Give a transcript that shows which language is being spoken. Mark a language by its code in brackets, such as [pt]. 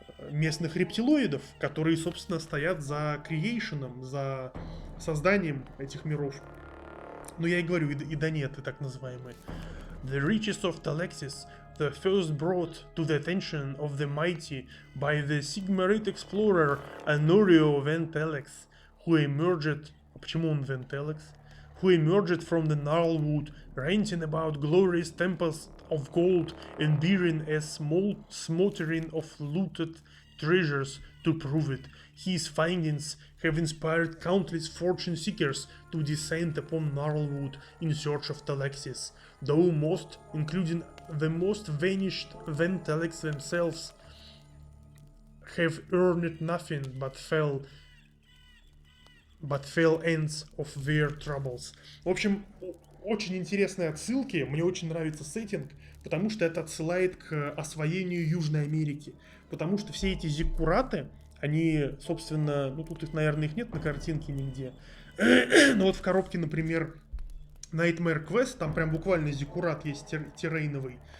[ru] местных рептилоидов, которые, собственно, стоят за креейшеном, за созданием этих миров. Ну, я и говорю, и Донеты, так называемые. [en] The riches of Talexis, the first brought to the attention of the mighty by the Sigmarite explorer Honorio Ventelex, who emerged... [ru] Почему он Ventelex? [en] Who emerged from the Gnarlwood, ranting about glorious temples of gold and bearing a small smattering of looted treasures to prove it. His findings have inspired countless fortune seekers to descend upon Gnarlwood in search of Talexis, though most, including the most vanished Ventelex themselves, have earned nothing but fell ends of their troubles. [ru] В общем, очень интересные отсылки, мне очень нравится сеттинг, потому что это отсылает к освоению Южной Америки. Потому что все эти зиккураты, они, собственно, ну тут их, наверное, их нет на картинке нигде. Но вот в коробке, например, Nightmare Quest, там прям буквально зиккурат есть террейновый.